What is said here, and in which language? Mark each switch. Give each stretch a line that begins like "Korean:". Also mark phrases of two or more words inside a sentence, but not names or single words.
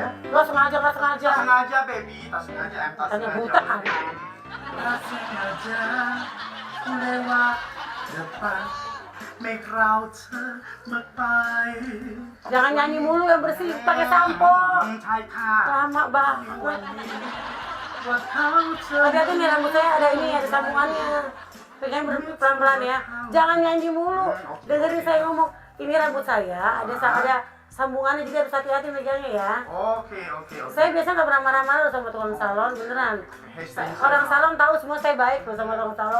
Indonesian: Gak sengaja, gak sengaja. Tak sengaja, baby. Tak sengaja, tak Tanya sengaja. buta kan? Tak sengaja lewat depan make route termepai. Jangan nyanyi mulu yang bersih, pakai sampo.
Thai: ใช่ค่ะ
Indonesian: Lama banget.
Thai: ว่าเขาจะ
Indonesian: Hati-hati nih rambut saya ada ini, ada sambungannya. Pegang pelan-pelan ya. Jangan nyanyi mulu. Dengerin saya ngomong. Ini rambut saya, ada sambungannya, jadi harus hati-hati megangnya ya. Oke. Saya biasa nggak pernah marah-marah loh sama tukang salon, beneran. Orang salon tahu semua saya baik loh sama orang salon.